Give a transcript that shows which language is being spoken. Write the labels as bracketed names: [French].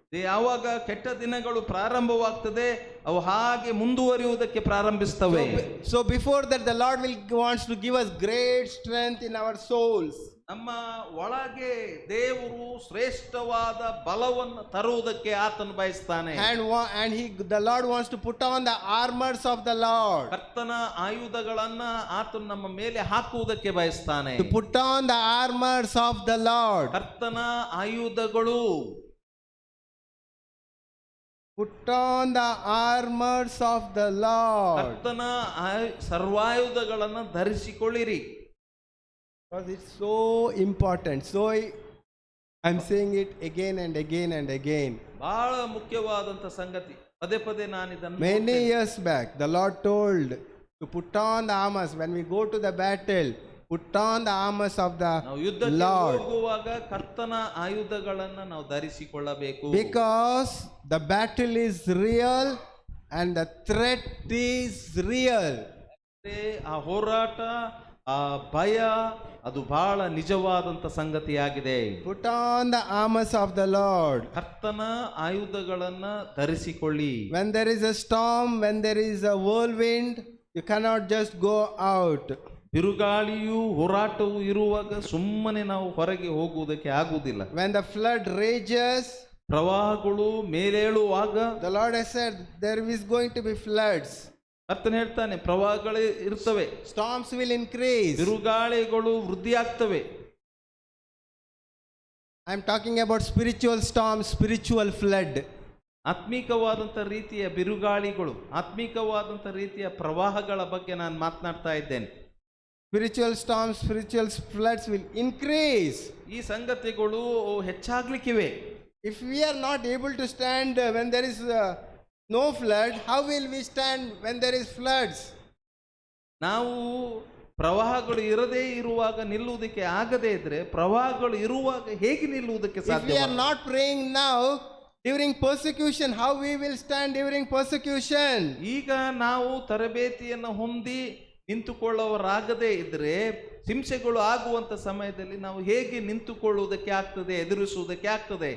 [Kannada] ಯಾವಾಗ ಕೆಟ್ಟ ದಿನಗಳು ಪ್ರಾರಂಭವಾಗ್ತದೆ ಅವು ಹಾಗೆ ಮುಂದುವರಿಯುವುದಕ್ಕೆ ಪ್ರಾರಂಭಿಸ್ತವೆ. [English] So before that the Lord wants to give us great strength in our souls. [Kannada] ನಮ್ಮ ಒಳಗೆ ದೇವರು ಶ್ರೇಷ್ಠವಾದ ಬಲವನ್ನು ತರುವುದಕ್ಕೆ ಆತನು ಬಯಸ್ತಾನೆ. [English] And the Lord wants to put on the armors of the Lord. [Kannada] ಕರ್ತನ ಆಯುಧಗಳನ್ನ ಆತನು ನಮ್ಮ ಮೇಲೆ ಹಾಕುವುದಕ್ಕೆ ಬಯಸ್ತಾನೆ. [English] To put on the armors of the Lord. [Kannada] ಕರ್ತನ ಆಯುಧಗಳು. [English] Put on the armors of the Lord. [Kannada] ಕರ್ತನ ಸರ್ವಾಯುಧಗಳನ್ನು ಧರಿಸಿಕೊಳ್ಳಿರಿ. [English] Because it's so important. So I'm saying it again and again and again. [Kannada] ಬಹಳ ಮುಖ್ಯವಾದಂತ ಸಂಗತಿ. ಪದೇ ಪದೇ ನಾನು ಇದನ್ನು [English] Many years back the Lord told to put on the armors when we go to the battle. Put on the armors of the Lord. [Kannada] ಹೋಗುವಾಗ ಕರ್ತನ ಆಯುಧಗಳನ್ನು ನಾವು ಧರಿಸಿಕೊಳ್ಳಬೇಕು. [English] Because the battle is real and the threat is real. [Kannada] ಆ ಹೋರಾಟ, ಆ ಭಯ ಅದು ಬಹಳ ನಿಜವಾದಂತ ಸಂಗತಿಯಾಗಿದೆ. [English] Put on the armors of the Lord. [Kannada] ಕರ್ತನ ಆಯುಧಗಳನ್ನ ಧರಿಸಿಕೊಳ್ಳಿ. [English] When there is a storm, when there is a whirlwind, you cannot just go out. [Kannada] ಬಿರುಗಾಳಿಯು ಹೋರಾಟವು ಇರುವಾಗ ಸುಮ್ಮನೆ ನಾವು ಹೊರಗೆ ಹೋಗುವುದಕ್ಕೆ ಆಗುವುದಿಲ್ಲ. [English] When the flood rages, [Kannada] ಪ್ರವಾಹಗಳು ಮೇಲೇಳುವಾಗ, [English] the Lord has said there is going to be floods. [Kannada] ಕರ್ತನು ಹೇಳ್ತಾನೆ ಪ್ರವಾಹಗಳು ಇರ್ತವೆ, [English] storms will increase. [Kannada] ಬಿರುಗಾಳಿಗಳು ವೃದ್ಧಿಯಾಗ್ತವೆ. [English] I am talking about spiritual storms, spiritual flood. [Kannada] ಆತ್ಮಿಕವಾದಂಥ ರೀತಿಯ ಬಿರುಗಾಳಿಗಳು, ಆತ್ಮಿಕವಾದಂಥ ರೀತಿಯ ಪ್ರವಾಹಗಳ ಬಗ್ಗೆ ನಾನು ಮಾತನಾಡ್ತಾ ಇದ್ದೇನೆ. [English] Spiritual storms, spiritual floods will increase. [Kannada] ಈ ಸಂಗತಿಗಳು ಹೆಚ್ಚಾಗ್ಲಿಕ್ಕಿವೆ. [English] If we are not able to stand when there is no flood, how will we stand when there is floods? [Kannada] ನಾವು ಪ್ರವಾಹಗಳು ಇರದೇ ಇರುವಾಗ ನಿಲ್ಲುವುದಕ್ಕೆ ಆಗದೇ ಇದ್ರೆ ಪ್ರವಾಹಗಳು ಇರುವಾಗ ಹೇಗೆ ನಿಲ್ಲುವುದಕ್ಕೆ ಸಾಧ್ಯ? [English] If we are not praying now during persecution, how we will stand during persecution? [Kannada] ಈಗ ನಾವು ತರಬೇತಿಯನ್ನು ಹೊಂದಿ ನಿಂತುಕೊಳ್ಳುವರಾಗದೇ ಇದ್ರೆ ಹಿಂಸೆಗಳು ಆಗುವಂತ ಸಮಯದಲ್ಲಿ ನಾವು ಹೇಗೆ ನಿಂತುಕೊಳ್ಳುವುದಕ್ಕೆ ಆಗ್ತದೆ, ಎದುರಿಸುವುದಕ್ಕೆ ಆಗ್ತದೆ?